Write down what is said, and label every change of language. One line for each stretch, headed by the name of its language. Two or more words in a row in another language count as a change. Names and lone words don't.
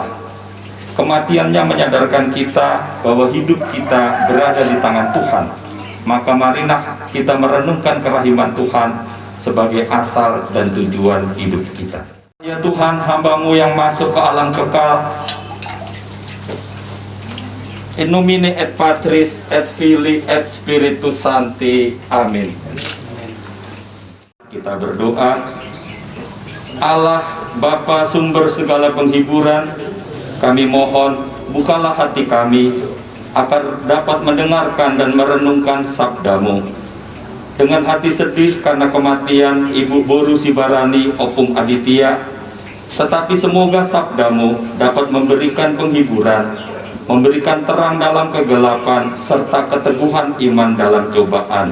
Indonesian: Kematiannya menyadarkan kita bahwa hidup kita berada di tangan Tuhan. Maka marilah kita merenungkan kerahiman Tuhan sebagai asal dan tujuan hidup kita. Ya Tuhan, hamba-Mu yang masuk ke alam kekal,
Latin: in nomine et Patris et Filii et Spiritus Sancti.
Indonesian: Amin. Kita berdoa. Allah Bapa sumber segala penghiburan, kami mohon bukalah hati kami agar dapat mendengarkan dan merenungkan sabda-Mu. Dengan hati sedih karena kematian Ibu Boru Sibarani Opung Aditya, tetapi semoga sabda-Mu dapat memberikan penghiburan, memberikan terang dalam kegelapan, serta keteguhan iman dalam cobaan.